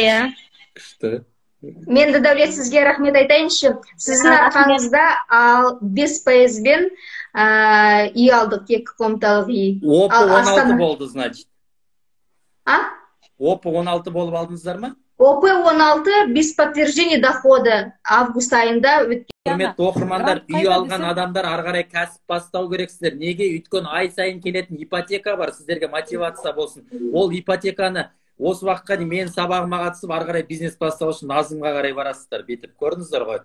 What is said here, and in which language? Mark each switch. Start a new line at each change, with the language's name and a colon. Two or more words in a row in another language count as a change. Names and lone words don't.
Kazakh: Күшті. Мен де Дәулет сізге рахмет айтайыншы. Сіздің арқаңызда 5%-бен үй алдық, 2 комнаталық үй. Опы 16 болды, значит. Опы 16 болып алдыңыздар ма? Опы 16
Russian: без подтверждения дохода
Kazakh: август айында өткен. Құрметті оқырмандар, үй алған адамдар ары қарай кәсіп бастау керексіздер. Неге? Өйткені ай сайын келетін ипотека бар, сіздерге мотивация болсын. Ол ипотеканы осы уақытқа дейін мен сабағыма қатысып, ары қарай бизнес бастау үшін Назымға қарай барасыздар, бетіп көрдіңіздер ғой.